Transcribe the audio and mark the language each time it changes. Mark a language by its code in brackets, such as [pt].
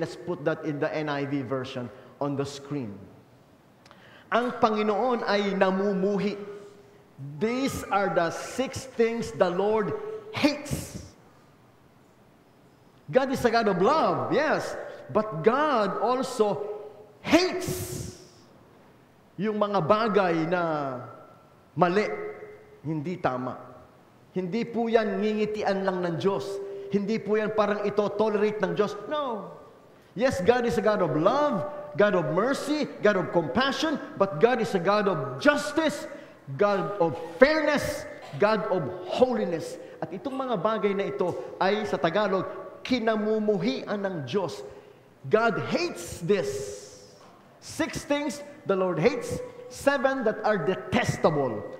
[en] Let's put that in the NIV version on the screen. [tl] Ang Panginoon ay namumuhi. [en] These are the 6 things the Lord hates. God is a God of love, yes. But God also hates [tl] yung mga bagay na mali, hindi tama. Hindi po yan ngingitian lang ng Diyos. Hindi po yan parang ito tolerate ng Diyos. No. [en] Yes, God is a God of love, God of mercy, God of compassion, but God is a God of justice, God of fairness, God of holiness. [tl] At itong mga bagay na ito ay sa Tagalog, kinamumuhian ng Diyos. [en] God hates this. 6 things the Lord hates, 7 that are detestable.